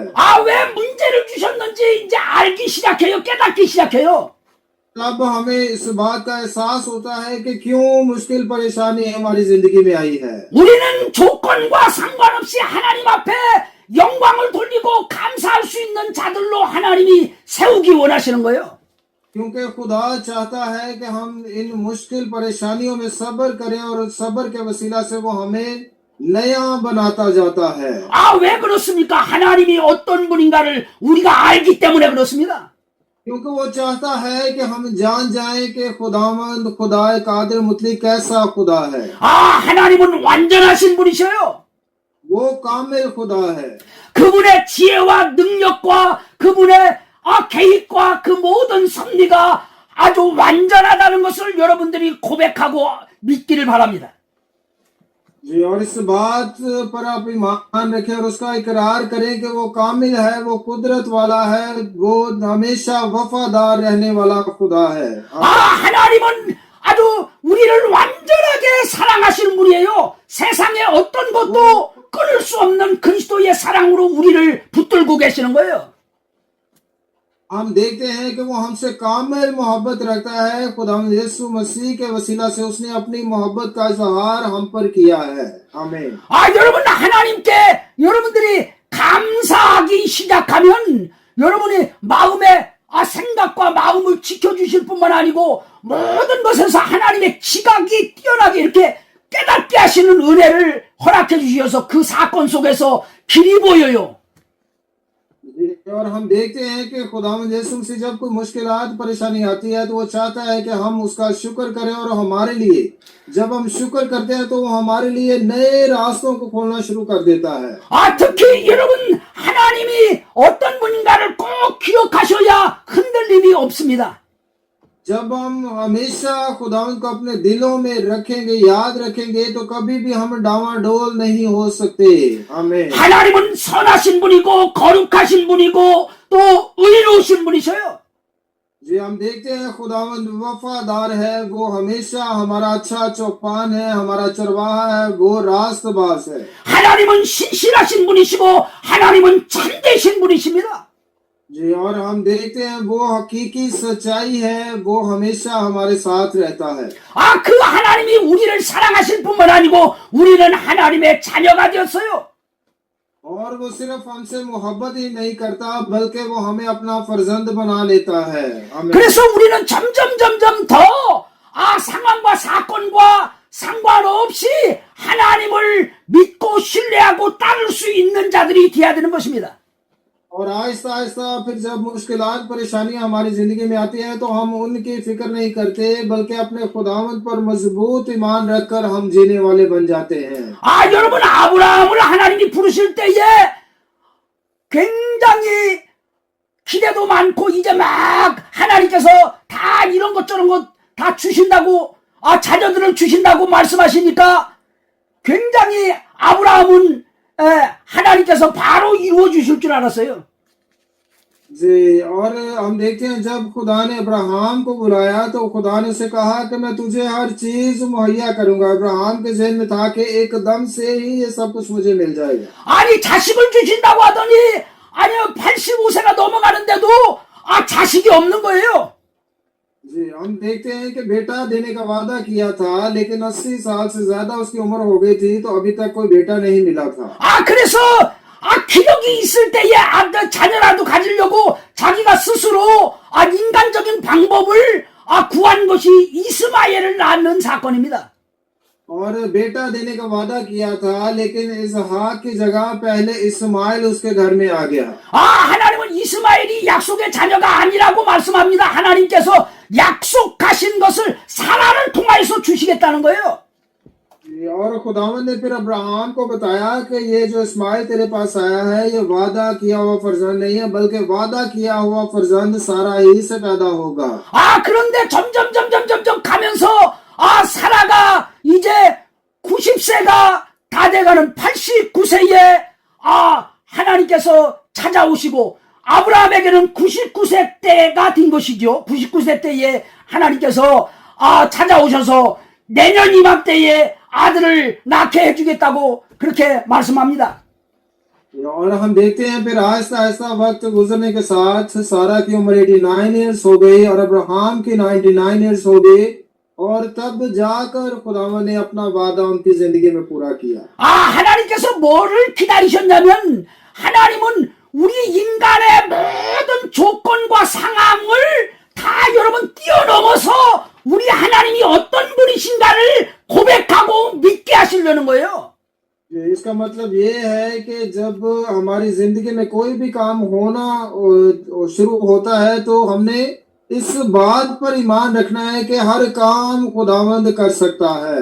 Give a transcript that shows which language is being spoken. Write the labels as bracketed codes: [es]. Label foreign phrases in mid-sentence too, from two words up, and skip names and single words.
[ko] 왜 문제를 주셨는지 이제 알기 시작해요. 깨닫기 시작해요. [ur] تب ہمیں اس بات کا احساس ہوتا ہے کہ کیوں مشکل پریشانی ہماری زندگی میں آئی ہے. [ko] 우리는 조건과 상관없이 하나님 앞에 영광을 돌리고 감사할 수 있는 자들로 하나님이 세우기 원하시는 거예요. [ur] کیونکہ خدا چاہتا ہے کہ ہم ان مشکل پریشانیوں میں صبر کریں اور صبر کے وسیلہ سے وہ ہمیں نیا بناتا جاتا ہے. [ko] 왜 그렇습니까? 하나님이 어떤 분인가를 우리가 알기 때문에 그렇습니다. [ur] کیونکہ وہ چاہتا ہے کہ ہم جان جائیں کہ خداوند خدا قادر مطلق کیسا خدا ہے. [ko] 하나님은 완전하신 분이셔요. [ur] وہ کامل خدا ہے. [ko] 그분의 지혜와 능력과 그분의 계획과 그 모든 섭리가 아주 완전하다는 것을 여러분들이 고백하고 믿기를 바랍니다. [ur] جی، اور اس بات پر آپ ایمان رکھیں اور اس کا اقرار کریں کہ وہ کامل ہے، وہ قدرت والا ہے، وہ ہمیشہ وفادار رہنے والا خدا ہے. [ko] 하나님은 아주 우리를 완전하게 사랑하시는 분이에요. 세상에 어떤 것도 끊을 수 없는 그리스도의 사랑으로 우리를 붙들고 계시는 거예요. [ur] ہم دیکھتے ہیں کہ وہ ہم سے کامل محبت رکھتا ہے. خدا یسوع مسیح کے وسیلہ سے اس نے اپنی محبت کا اظہار ہم پر کیا ہے. आमीन। [ko] 여러분 하나님께 여러분들이 감사하기 시작하면 여러분이 마음에 생각과 마음을 지켜주실 뿐만 아니고 모든 것에서 하나님의 지각이 뛰어나게 이렇게 깨닫게 하시는 은혜를 허락해 주셔서 그 사건 속에서 길이 보여요. [ur] اور ہم دیکھتے ہیں کہ خداوند یسوع سے جب کوئی مشکلات پریشانی آتی ہے تو وہ چاہتا ہے کہ ہم اس کا شکر کریں اور ہمارے لیے جب ہم شکر کرتے ہیں تو وہ ہمارے لیے نئے راستوں کو کھولنا شروع کر دیتا ہے. [ko] 특히 여러분 하나님이 어떤 분인가를 꼭 기억하셔야 흔들림이 없습니다. [ur] جب ہم ہمیشہ خداوند کو اپنے دلوں میں رکھیں گے، یاد رکھیں گے تو کبھی بھی ہم ڈاواڈول نہیں ہو سکتے. आमीन। [ko] 하나님은 선하신 분이고 거룩하신 분이고 또 의로우신 분이셔요. [ur] جی، ہم دیکھتے ہیں خداوند وفادار ہے، وہ ہمیشہ ہمارا اچھا چوپان ہے، ہمارا چرواہا ہے، وہ راستباز ہے. [ko] 하나님은 신실하신 분이시고 하나님은 참되신 분이십니다. [ur] جی، اور ہم دیکھتے ہیں وہ حقیقی سچائی ہے، وہ ہمیشہ ہمارے ساتھ رہتا ہے. [ko] 그 하나님이 우리를 사랑하실 뿐만 아니고 우리는 하나님의 자녀가 되었어요. [ur] اور وہ صرف ہم سے محبت ہی نہیں کرتا بلکہ وہ ہمیں اپنا فرزند بنا لیتا ہے. आमीन। [ko] 그래서 우리는 점점 더 상황과 사건과 상관없이 하나님을 믿고 신뢰하고 따를 수 있는 자들이 되어야 되는 것입니다. [ur] اور آہستہ آہستہ پھر جب مشکلات پریشانیاں ہماری زندگی میں آتی ہیں تو ہم ان کی فکر نہیں کرتے، بلکہ اپنے خداوند پر مضبوط ایمان رکھ کر ہم جینے والے بن جاتے ہیں. [ko] 여러분, 아브라함을 하나님이 부르실 때에 굉장히 기대도 많고, 이제 막 하나님께서 다 이런 것 저런 것 다 주신다고, 자녀들을 주신다고 말씀하시니까 굉장히 아브라함은 하나님께서 바로 이루어 주실 줄 알았어요. [ur] جی، اور ہم دیکھتے ہیں جب خدا نے ابراہام کو بلایا تو خدا نے اسے کہا کہ میں تجھے ہر چیز مہیا کروں گا. ابراہام کے ذہن میں تھا کہ ایکدم سے ہی یہ سب کچھ مجھے مل جائے گا. [ko] 아니, 자식을 주신다고 하더니, 아니, 85세가 넘어가는데도 자식이 없는 거예요. [ur] جی، ہم دیکھتے ہیں کہ بیٹا دینے کا وعدہ کیا تھا، لیکن 80 سال سے زیادہ اس کی عمر ہو گئی تھی تو ابھی تک کوئی بیٹا نہیں ملا تھا. [ko] 그래서 기력이 있을 때에 자녀라도 가지려고 자기가 스스로 인간적인 방법을 구한 것이 이스마엘을 낳는 사건입니다. [ur] اور بیٹا دینے کا وعدہ کیا تھا، لیکن اسحاق کی جگہ پہلے اسماعیل اس کے گھر میں آ گیا. [ko] 하나님은 이스마엘이 약속의 자녀가 아니라고 말씀합니다. 하나님께서 약속하신 것을 사라를 통하여서 주시겠다는 거예요. [ur] اور خداوند نے پھر ابراہام کو بتایا کہ یہ جو اسماعیل تیرے پاس آیا ہے یہ وعدہ کیا ہوا فرزند نہیں ہے، بلکہ وعدہ کیا ہوا فرزند سارہ ہی سے پیدا ہوگا. [ko] 그런데 점점 가면서 사라가 이제 90세가 다 돼가는 89세에 하나님께서 찾아오시고 아브라함에게는 99세 때가 된 것이죠. 99세 때에 하나님께서 찾아오셔서 내년 이맘때에 아들을 낳게 해주겠다고 그렇게 말씀합니다. [ur] اور ہم دیکھتے ہیں پھر آہستہ آہستہ وقت گزرنے کے ساتھ سارہ کی عمر 89 ایئرز ہو گئی اور ابراہام کی 99 ایئرز ہو گئی، اور تب جا کر خداوند نے اپنا وعدہ ان کی زندگی میں پورا کیا. [ko] 하나님께서 뭐를 기다리셨냐면, 하나님은 우리 인간의 모든 조건과 상황을 다 여러분 뛰어넘어서 우리 하나님이 어떤 분이신가를 고백하고 믿게 하시려는 거예요. [ur] اس کا مطلب یہ ہے کہ جب ہماری زندگی میں کوئی بھی کام ہونا شروع ہوتا ہے تو ہم نے اس بات پر ایمان رکھنا ہے کہ ہر کام خداوند کر سکتا ہے.